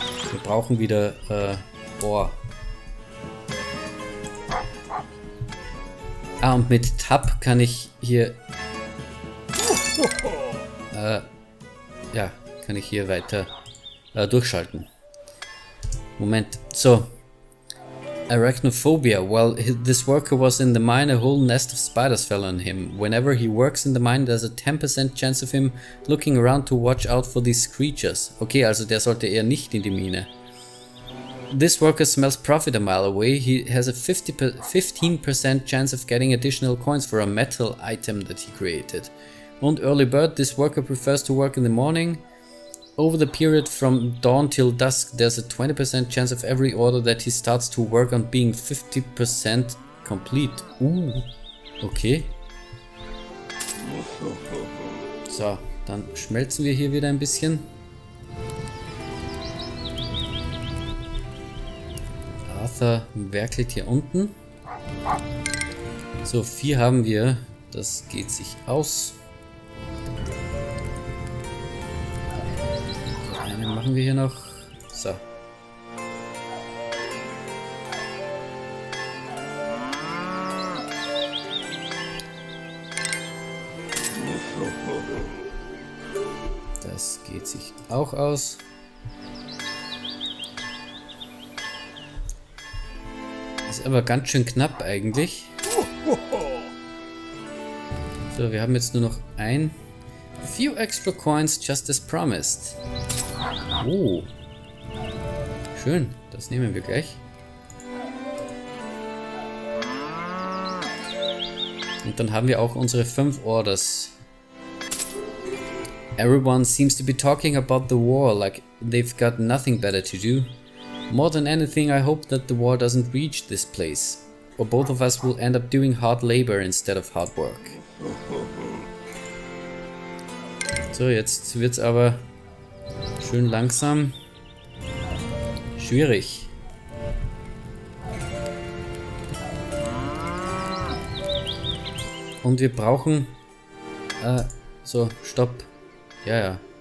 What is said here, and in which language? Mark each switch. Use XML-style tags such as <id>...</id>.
<de>Wir brauchen wieder Bohr. Ah, und mit Tab kann ich hier... ja, kann ich hier weiter durchschalten. Moment, so. Arachnophobia.</de> <en>While this worker was in the mine, a whole nest of spiders fell on him. Whenever he works in the mine, there's a 10% chance of him looking around to watch out for these creatures.</en> <de>Okay, also der sollte eher nicht in die Mine.</de> <en>This worker smells profit a mile away. He has a 15% chance of getting additional coins for a metal item that he created.</en> <de>Und</de> <en>early bird, this worker prefers to work in the morning. Over the period from dawn till dusk, there's a 20% chance of every order that he starts to work on being 50% complete. Okay.</en> <de>So, dann schmelzen wir hier wieder ein bisschen. Arthur werkelt hier unten. So, 4 haben wir. Das geht sich aus. Einen machen wir hier noch. So. Das geht sich auch aus. Ist aber ganz schön knapp eigentlich. So, wir haben jetzt nur noch ein.</de> <en>Few extra coins just as promised. Oh.</en> <de>Schön, das nehmen wir gleich. Und dann haben wir auch unsere 5 Orders.</de> <en>Everyone seems to be talking about the war like they've got nothing better to do. More than anything, I hope that the war doesn't reach this place, or both of us will end up doing hard labor instead of hard work.</en> <de>So, jetzt wird's aber schön langsam schwierig. Und wir brauchen so, stopp. Ja.</de>